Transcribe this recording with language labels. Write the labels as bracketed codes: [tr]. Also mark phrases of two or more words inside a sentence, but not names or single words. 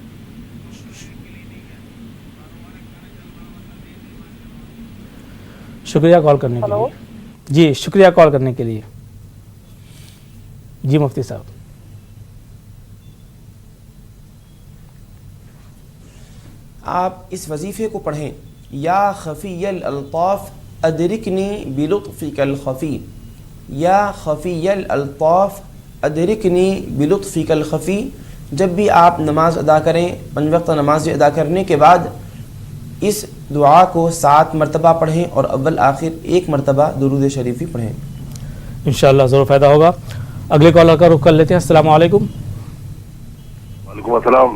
[ur] شکریہ کال کرنے کے لیے. جی شکریہ کال کرنے کے لیے. جی مفتی صاحب. آپ اس وظیفے کو پڑھیں. [ar] یا خفی الالطاف ادرکنی بلطفک الخفی. یا خفی الالطاف ادرکنی بلطفک الخفی. [ur] جب بھی آپ نماز ادا کریں، 5 وقت نماز ادا کرنے کے بعد اس دعا کو 7 مرتبہ پڑھیں اور اول آخر 1 مرتبہ درود شریفی پڑھیں. انشاءاللہ ضرور فائدہ ہوگا. اگلے کالر کا رخ کر لیتے ہیں. [ar] السلام علیکم. وعلیکم السلام.